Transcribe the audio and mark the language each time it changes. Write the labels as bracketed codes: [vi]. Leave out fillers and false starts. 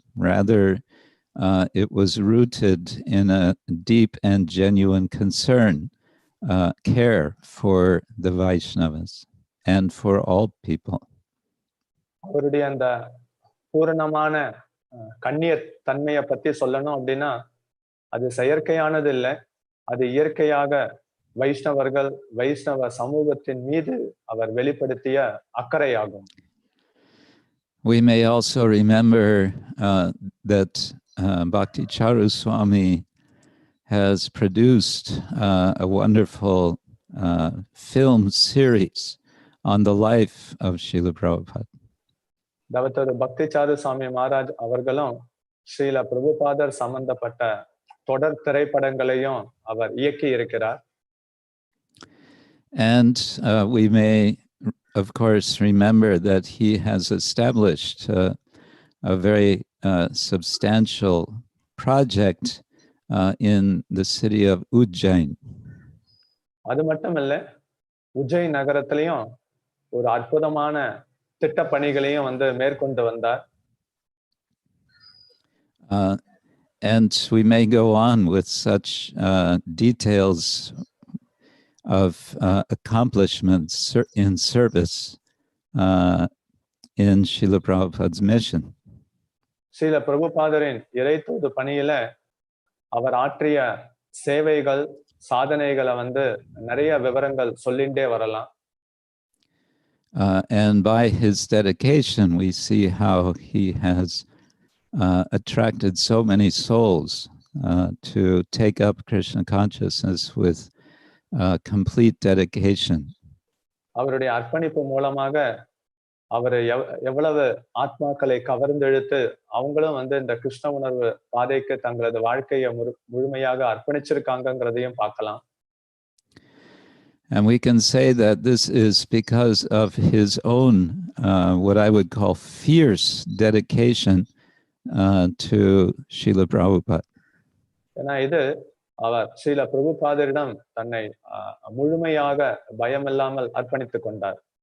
[en] Rather, it was rooted in a deep and genuine concern, care for the Vaishnavas and for all people. [ta] அவருடைய அந்த பூரணமான கண்ணிய தன்மையை பத்தி சொல்லணும் அப்படின்னா அது செயற்கையானது இல்லை, அது இயற்கையாக வைஷ்ணவர்கள் வைஷ்ணவ சமூகத்தின் மீது அவர் வெளிப்படுத்திய அக்கறையாகும். [en] We may also remember that Bhakti Charu Swami has produced a wonderful film series on the life of Srila Prabhupada. [ta] தவத்தோடு பக்தி சாரு சுவாமி மகாராஜ் அவர்களும் ஸ்ரீல பிரபுபாதர் சம்பந்தப்பட்ட தொடர் திரைப்படங்களையும் அவர் இயக்கி இருக்கிறார். [en] And we may, of course, remember that he has established a very substantial project in the city of Ujjain. [ta] அது மட்டும் இல்ல, உஜ்ஜைன் நகரத்திலையும் ஒரு அற்புதமான திட்ட பணிகளையும் வந்து மேற்கொண்டு வந்தார். [en] And we may go on with such details of accomplishments in service in Srila Prabhupada's mission. [ta] Srila பிரபுபாதரின் இறைத்தூது பணியில அவர் ஆற்றிய சேவைகள் சாதனைகளை வந்து நிறைய விவரங்கள் சொல்லிண்டே வரலாம். [en] And by his dedication, we see how he has attracted so many souls to take up Krishna consciousness with complete dedication. [ta] அவருடைய அர்ப்பணிப்பு மூலமாக அவர் எவ்வளவு ஆத்மாக்களை கவர்ந்தெழுத்து அவங்களும் வந்து இந்த கிருஷ்ண உணர்வு பாதைக்கு தங்களது வாழ்க்கையை முழுமையாக அர்ப்பணிச்சிருக்காங்கிறதையும் பார்க்கலாம். [en] And we can say that this is because of his own, what I would call fierce dedication to Srila Prabhupada. [ta] ஏன்னா இது அவர் ஸ்ரீல பிரபுபாதரிடம் தன்னை முழுமையாக பயமில்லாமல் அர்ப்பணித்துக் கொண்டார்.